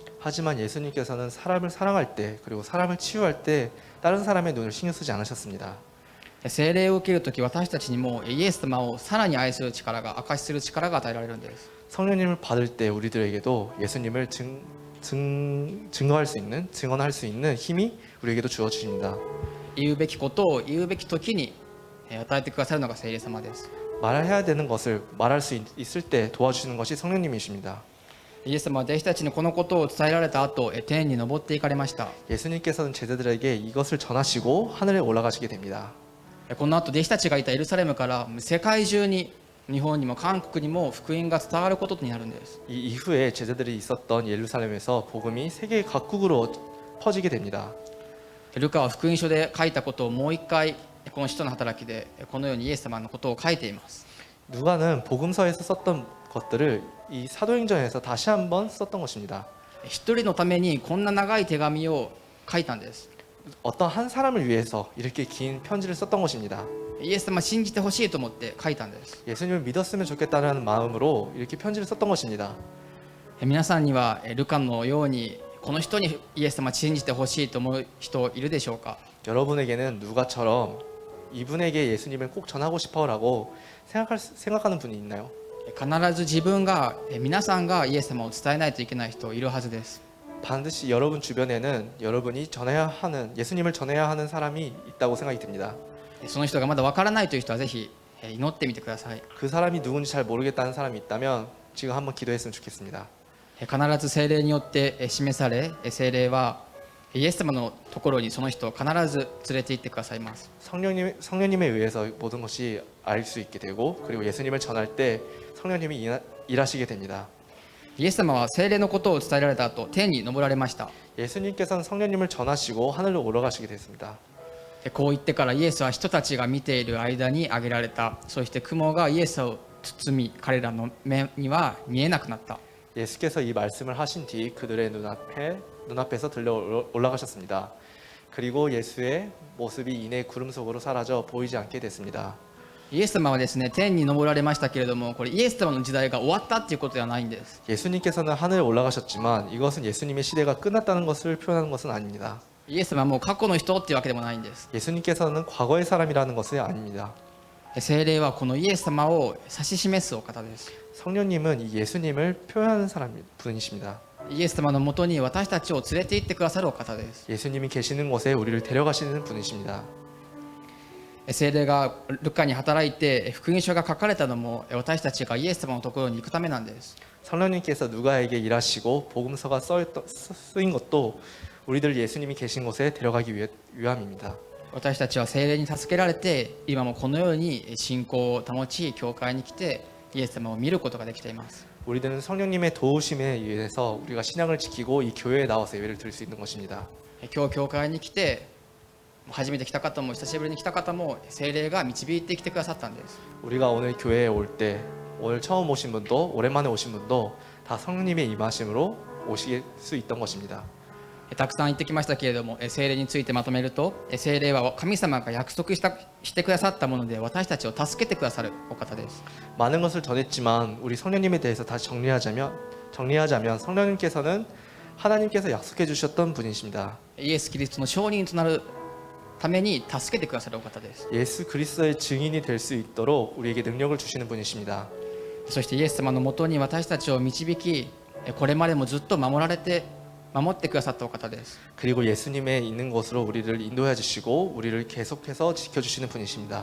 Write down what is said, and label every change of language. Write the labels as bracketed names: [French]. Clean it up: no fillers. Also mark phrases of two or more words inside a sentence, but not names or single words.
[Korean] 하지만 예수님께서는 사람을 사랑할 때 그리고 사람을 치유할 때 다른 사람의 눈을 신경 쓰지 않으셨습니다. [Japanese] 聖霊を受けるとき私たちにもイエス様をさらに愛する力が、証しする力が与えられるんです。 [Korean] 성령님을 받을 때 우리들에게도 예수님을 증거할 수 있는, 증언할 수 있는 힘이 우리에게도 주어 주십니다. [Japanese] 言うべきことを言うべきときに与えてくださるのが聖霊様です。 [Korean] 말해야 되는 것을 말할 수 있을 때 도와주시는 것이 성령님이십니다. [Japanese] イエス様は弟子たちにこのことを伝えられた後、天に昇っていかれました。 [Korean] 예수님께서는 제자들에게 이것을 전하시고 하늘에 올라가시게 됩니다. [Japanese] この後弟子たちがいたエルサレムから世界中に、日本にも韓国にも福音が伝わることになるんです。 [Korean] 이 이후에 제자들이 있었던 예루살렘에서 복음이 세계 각국으로 퍼지게 됩니다. [Japanese] ルカは福音書で書いたことをもう一回この使徒の働きでこのようにイエス様のことを書いています。 [Korean] 누가는 복음서에서 썼던 것들을 이 사도행전에서 다시 한번 썼던 것입니다. [Japanese] 一人のためにこんな長い手紙を書いたんです。 [Korean] 어떤 한 사람을 위해서 이렇게 긴 편지를 썼던 것입니다. [Japanese] イエス様信じてほしいと思って書いたんです。 [Korean] 예수님을 믿었으면 좋겠다는 마음으로 이렇게 편지를 썼던 것입니다. [Japanese] 皆さんにはルカのようにこの人にイエス様を信じてほしいと思う人いるでしょうか。 [Korean] 여러분에게는 누가처럼 이분에게 예수님을 꼭 전하고 싶어라고 생각하는 분이 있나요? [Japanese] 必ず自分が皆さんがイエス様を伝えないといけない人いるはずです。 [Korean] 반드시 여러분 주변에는 여러분이 전해야 하는 예수님을 전해야 하는 사람이 있다고 생각이 듭니다. [Japanese] その人がまだわからないという人はぜひ祈ってみてください。 [Korean] 그 사람이 누군지 잘 모르겠다는 사람이 있다면 지금 한번 기도했으면 좋겠습니다. [Japanese] 必ず聖霊によって示され、聖霊はイエス様のところにその人を必ず連れて行ってくださいます。 [Korean] 성령님에 의해서 모든 것이 알 수 있게 되고 그리고 예수님을 전할 때 성령님이 일하시게 됩니다. [Japanese] イエス様は聖霊のことを伝えられた後、天に昇られました。 [Korean] 예수님께서는 성령님을 전하시고 하늘로 올라가시게 됐습니다. [Japanese] こう言ってからイエスは人たちが見ている間に上げられた。そして雲がイエスを包み、彼らの目には見えなくなった。 [Korean] 예수께서 이 말씀을 하신 뒤 그들의 눈앞에서 들려 올라가셨습니다. 그리고 예수의 모습이 이내 구름 속으로 사라져 보이지 않게 됐습니다. [Japanese] イエス様はですね、天に昇られましたけれども、これイエス様の時代が終わったっていうことではないんです。 [Korean] 예수님께서는 하늘에 올라가셨지만 이것은 예수님의 시대가 끝났다는 것을 표현하는 것은 아닙니다. [Japanese] イエス様はもう過去の人っていうわけでもないんです。 [Korean] 예수님께서는 과거의 사람이라는 것이 아닙니다. [Japanese] 聖霊はこのイエス様を指し示すお方です。 [Korean] 성령님은 이 예수님을 표현하는 분이십니다. [Japanese] イエス様のもとに私たちを連れて行ってくださるお方です。 [Korean] 예수님이 계시는 곳에 우리를 데려가시는 분이십니다. [Japanese] 聖霊がルカに働いて福音書が書かれたのも私たちがイエス様のところに行くためなんです。 [Korean] 성령님께서 누가에게 일하시고 복음서가 쓰인 것도 우리들 예수님이 계신 곳에 데려가기 위함입니다. [Japanese] 私たちは聖霊に助けられて今もこのように信仰を保ち教会に来てイエス様を見ることができています。 [Korean] 우리들은 성령님의 도우심에 의해서 우리가 신앙을 지키고 이 교회에 나와서 예배를 드릴 수 있는 것입니다. [Japanese] 今日教会に来て初めて来た方も久しぶりに来た方も聖霊が導いてきてくださったんです。 [Korean] 우리가 오늘 교회에 올 때 오늘 처음 오신 분도 오랜만에 오신 분도 다 성령님의 임하심으로 오실 수 있던 것입니다. [Japanese] たくさん言ってきましたけれども、聖霊についてまとめると、聖霊は神様が約束してくださったもので私たちを助けてくださるお方です。 [Korean] 많은 것을 전했지만 우리 성령님에 대해서 다시 정리하자면 성령님께서는 하나님께서 약속해 주셨던 분이십니다. [Japanese] イエス・キリストの証人となるために助けてくださるお方です。 [Korean] 예수 그리스도의 증인이 될 수 있도록 우리에게 능력을 주시는 분이십니다. [Japanese] そしてイエス様のもとに私たちを導き、これまでもずっと守ってくださったお方です。 [Korean] 그리고 예수님의 있는 곳으로 우리를 인도해 주시고 우리를 계속해서 지켜주시는 분이십니다.